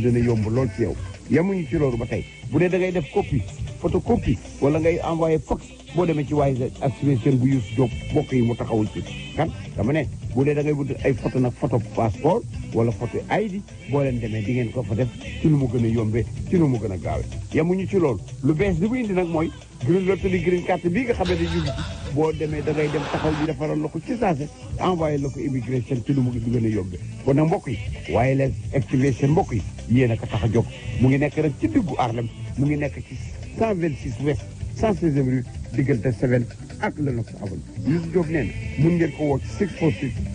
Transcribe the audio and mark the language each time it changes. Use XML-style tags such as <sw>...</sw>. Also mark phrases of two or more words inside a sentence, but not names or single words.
<wo>dina yomb lool ci yow yemuñu ci loolu ba tey bu dee da ngay def copie photocopie wala ngay envoyé fax boo demee ci wireless activation bu Youssou Diop mbokk yi mu taxawul ci kan dama ne bu dee da ngay wut ay photo nag</wo> <fr>photo passeport</fr> <wo>wala photo ID boo leen demee di ngeen ko fa def ci nu mu gën a yombee ci nu mu gën a gaawee yemuñu ci loolu lu bees li mu indi nag mooy</wo> <en>green lottery</en> <wo>green carte bii nga xam ne ñu ngi ci boo demee da ngay dem taxaw ñu defaral la ko ci saase envoyé la ko immigration ci nu mu gën a yombee kon nag mbokk yi</wo> <en>wireless activation</en> <wo>mbokk yi yéen a ko tax a jóg mu ngi nekk rek ci diggu Harlem mu ngi nekk ci 126 West 116e rue diggante 7 ak</wo> <fr>le 9 avril</fr> <wo>Youssou Diop nee na mun ngeen ko woo ci 646</wo>